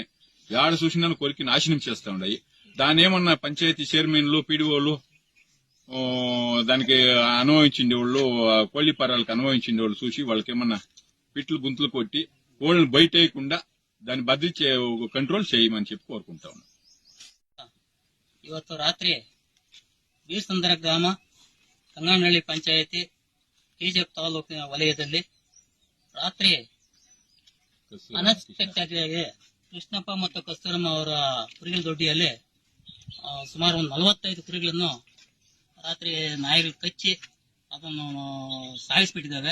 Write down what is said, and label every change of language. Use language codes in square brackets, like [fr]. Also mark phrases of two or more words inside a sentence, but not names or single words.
[te] ఏడ చూసినా కొరికి నాశనం చేస్తా ఉన్నాయి. దాని ఏమన్నా పంచాయతీ చైర్మన్లు, పీడీఓలు దానికి అనుభవించిండే వాళ్ళు, కోళ్ల పారాలకు అనుభవించిండే వాళ్ళు చూసి వాళ్ళకేమన్నా పిట్లు గుంతులు కొట్టి కోళ్ళని బయట వేయకుండా దాన్ని భద్రత కంట్రోల్ చేయమని చెప్పి కోరుకుంటా ఉన్నాం. [kn] ಇವತ್ತು ರಾತ್ರಿ ಬೀರ್ಸಂದ್ರ ಗ್ರಾಮ ಕಂಗಾನಹಳ್ಳಿ ಪಂಚಾಯಿತಿ ಕೆಜಿಎಫ್ ತಾಲೂಕಿನ ವಲಯದಲ್ಲಿ ರಾತ್ರಿ ಅನ್ಎಕ್ಸ್ಪೆಕ್ಟೆಡ್ ಆಗಿ ಕೃಷ್ಣಪ್ಪ ಮತ್ತು ಕಸ್ತೂರಮ್ಮ ಅವರ ಕುರಿಗಳ ದೊಡ್ಡಿಯಲ್ಲಿ ಸುಮಾರು ಒಂದು 45 ಕುರಿಗಳನ್ನು ರಾತ್ರಿ ನಾಯಿಗಳು ಕಚ್ಚಿ ಅದನ್ನು ಸಾಯಿಸಿಬಿಟ್ಟಿದ್ದಾವೆ.